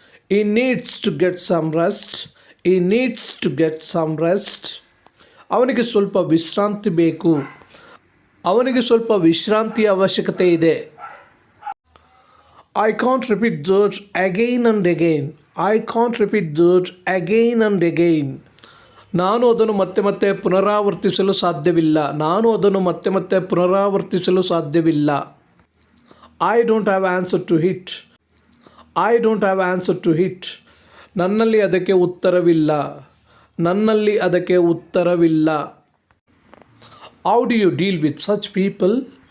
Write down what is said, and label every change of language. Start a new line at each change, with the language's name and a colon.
English: He needs to get some rest. He needs to get some rest.
Kannada: ಅವನಿಗೆ ಸ್ವಲ್ಪ ವಿಶ್ರಾಂತಿ ಬೇಕು. ಅವನಿಗೆ ಸ್ವಲ್ಪ ವಿಶ್ರಾಂತಿಯ ಅವಶ್ಯಕತೆ ಇದೆ.
English: I can't repeat that again and again. I can't repeat that again and again.
Kannada: ನಾನು ಅದನ್ನು ಮತ್ತೆ ಮತ್ತೆ ಪುನರಾವರ್ತಿಸಲು ಸಾಧ್ಯವಿಲ್ಲ. ನಾನು ಅದನ್ನು ಮತ್ತೆ ಮತ್ತೆ ಪುನರಾವರ್ತಿಸಲು ಸಾಧ್ಯವಿಲ್ಲ.
English: I don't have answer to it. I don't have answer to hit.
Kannada: ನನ್ನಲ್ಲಿ ಅದಕ್ಕೆ ಉತ್ತರವಿಲ್ಲ. ನನ್ನಲ್ಲಿ ಅದಕ್ಕೆ ಉತ್ತರವಿಲ್ಲ.
English: How do you deal with such people?